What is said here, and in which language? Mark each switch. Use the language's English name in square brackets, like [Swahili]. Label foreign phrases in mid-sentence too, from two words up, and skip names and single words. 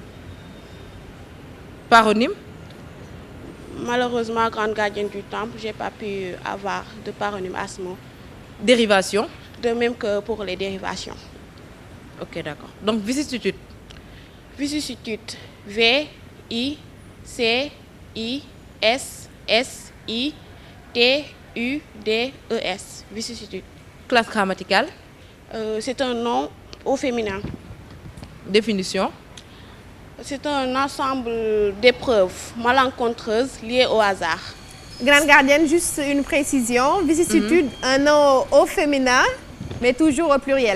[French] Paronyme. Malheureusement, grande gardienne du temple, je n'ai pas pu avoir de paronyme à ce moment. Dérivation. De même que pour les dérivations. Ok, d'accord. Donc, vicissitude. Vicissitude. V-I-C-I-S-S-I-T-U-D-E-S. Vicissitude. Classe grammaticale. C'est un nom au féminin. Définition. C'est un ensemble d'épreuves malencontreuses liées au hasard. Grande gardienne, juste une précision. Vicissitude, un nom au féminin, mais toujours au pluriel.